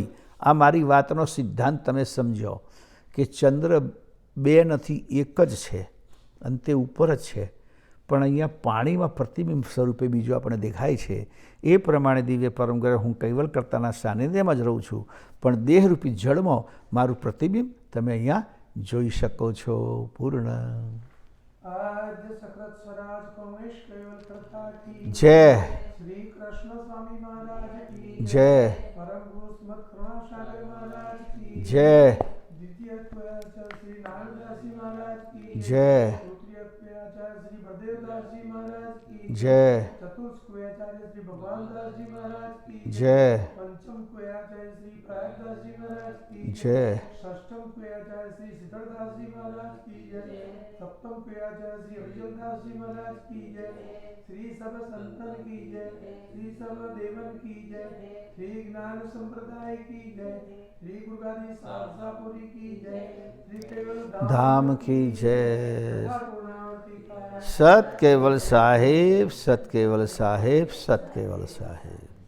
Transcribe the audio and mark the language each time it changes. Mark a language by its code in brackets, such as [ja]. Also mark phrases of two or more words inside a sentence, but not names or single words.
[gu] આ મારી વાતનો સિદ્ધાંત તમે સમજો કે ચંદ્ર બે નથી, એક જ છે, અંતે ઉપર જ છે, પણ અહીંયા પાણીમાં પ્રતિબિંબ સ્વરૂપે બીજું આપણે દેખાય છે. એ પ્રમાણે દિવ્ય પરમગર હું કૈવલ કરતાના સાનિધ્યમાં જ રહું છું, પણ દેહરૂપી જળમાં મારું પ્રતિબિંબ તમે અહીંયા જોઈ શકો છો. પૂર્ણ. [hi] आद्य सकृत स्वराज कौमेश केवल करता की जय. श्री कृष्ण स्वामी महाराज की जय. परम गुरु स्मत करुणासागर महाराज की जय. द्वितीय आचार्य श्री नारायणदास जी महाराज की जय. तृतीय आचार्य श्री बलदेवदास जी महाराज की जय. चतुर्थ आचार्य श्री भगवानदास जी महाराज की जय. पंचम आचार्य श्री प्रयागदास जी महाराज की जय. षष्ठम आचार्य श्री शीतलदास जी महाराज की जय. सप्तम आचार्य श्री हरिजनदास जी महाराज की जय. श्री सब संतन की जय. श्री सब देवन की जय. श्री ज्ञान संप्रदाय की जय. श्री गुरुगादी सारसापुरी की जय. श्री केवल धाम की जय. पूर्णावती का सत केवल साहेब, सत केवल साहेब, सत केवल साहेब.